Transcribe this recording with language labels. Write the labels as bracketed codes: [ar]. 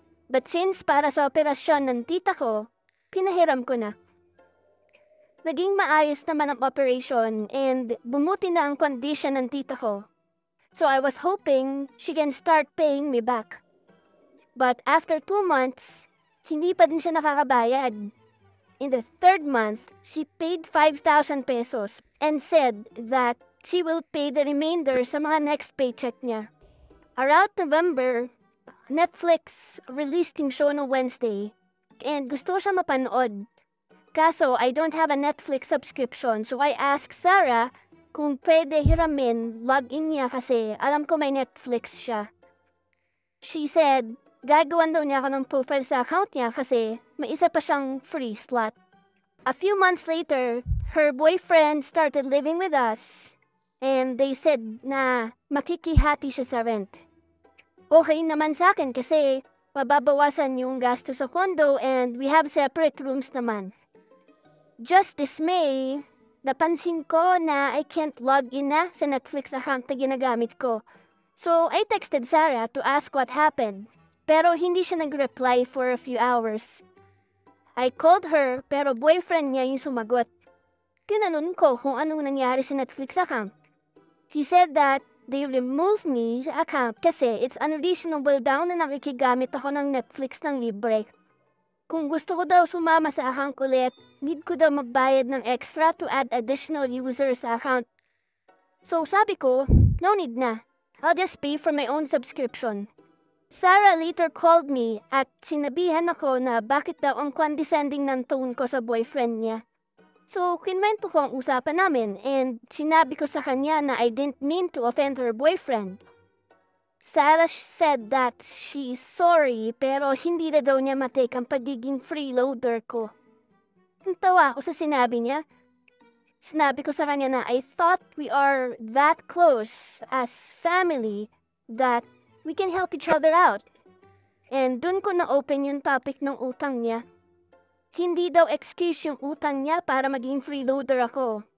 [en] But since [tl] para sa operasyon ng tita ko, pinahiram ko na. Naging maayos naman ang operation [en] and bumuti [tl] na ang condition ng tita ko. [en] So I was hoping she can start paying me back. But after 2 months, [tl] hindi pa din siya nakakabayad. [en] In the 3rd month, she paid 5,000 pesos and said that she will pay the remainder [tl] sa mga next paycheck niya. [en] Around November, Netflix released [tl] yung show no [en] Wednesday. [tl] And gusto ko siya mapanood. Kaso, [en] I don't have a Netflix subscription, so I asked Sarah [tl] kung pwede hiramin, login niya kasi alam ko may Netflix siya. [en] She said, [tl] gagawan daw niya ako ng profile sa account niya kasi may isa pa siyang free slot. [en] A few months later, her boyfriend started living with us and they said [tl] na makikihati siya [en] sa rent. [tl] Okay naman sa akin kasi mababawasan yung gasto sa condo [en] and we have separate rooms [tl] naman. [en] Just this May, [tl] napansin ko na [en] I can't log in na sa Netflix account [tl] na ginagamit ko. [en] So I texted Sarah to ask what happened. [tl] Pero hindi siya [en] nag-reply for a few hours. I called her [tl] pero boyfriend niya yung sumagot. Tinanong ko kung anong nangyari sa Netflix account. [en] He said that they removed me [tl] sa account kasi [en] it's unreasonable [tl] daw na nakikigamit ako ng Netflix ng libre. Kung gusto ko daw sumama sa account ulit, need ko daw magbayad ng extra [en] to add additional users [tl] sa account. So sabi ko, [en] no need na. I'll just pay for my own subscription. [tl] Sarah later called me at sinabihan ako na bakit daw ang condescending ng tone ko sa boyfriend niya. So, kinwento ko ang usapan namin and sinabi ko sa kanya na [en] I didn't mean to offend her boyfriend. Sarah said that she's sorry [tl] pero hindi na daw niya matake ang pagiging freeloader ko. Natawa ako sa sinabi niya. Sinabi ko sa kanya na [en] I thought we are that close as family that we can help each other out. [tl] And dun ko na-open yung topic ng utang niya. Hindi daw excuse yung utang niya para maging freeloader ako.